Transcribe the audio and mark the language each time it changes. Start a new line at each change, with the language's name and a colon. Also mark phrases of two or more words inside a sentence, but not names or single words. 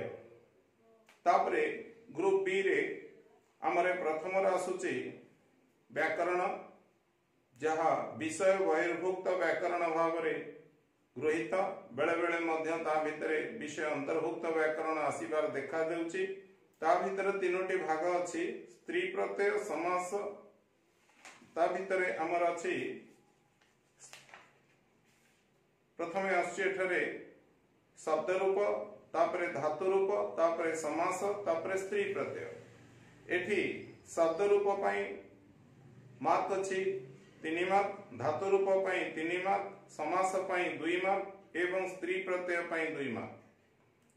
Odia: ତାପରେ ଗ୍ରୁପ ବି ରେ ଆମରେ ପ୍ରଥମ ରେ ଆସୁଛି ବ୍ୟାକରଣ ଯାହା ବିଷୟ ବହିର୍ଭୁକ୍ତ ବ୍ୟାକରଣ ଭାବ ରେ ଗୃହୀତ ବେଳେ ବେଳେ ମଧ୍ୟ ତା ଭିତରେ ବିଷୟ ଅନ୍ତର୍ଭୁକ୍ତ ବ୍ୟାକରଣ ଆସିବାର ଦେଖା ଦେଉଛି। ତା ଭିତରେ ତିନୋଟି ଭାଗ ଅଛି ସ୍ତ୍ରୀ ପ୍ରତ୍ୟୟ ସମାସ ତା ଭିତରେ ଆମର ଅଛି ପ୍ରଥମେ ଅଛି ଏଠାରେ ଶବ୍ଦ ରୂପ ତାପରେ ଧାତୁ ରୂପ ତାପରେ ସମାସ ତାପରେ ସ୍ତ୍ରୀ ପ୍ରତ୍ୟୟ। ଏଠି ଶବ୍ଦ ରୂପ ପାଇଁ ମାର୍କ ଅଛି 3 ମାର୍କ ଧାତୁ ରୂପ ପାଇଁ 3 ମାର୍କ ସମାସ ପାଇଁ 2 ମାର୍କ ଏବଂ ସ୍ତ୍ରୀ ପ୍ରତ୍ୟୟ ପାଇଁ 2 ମାର୍କ।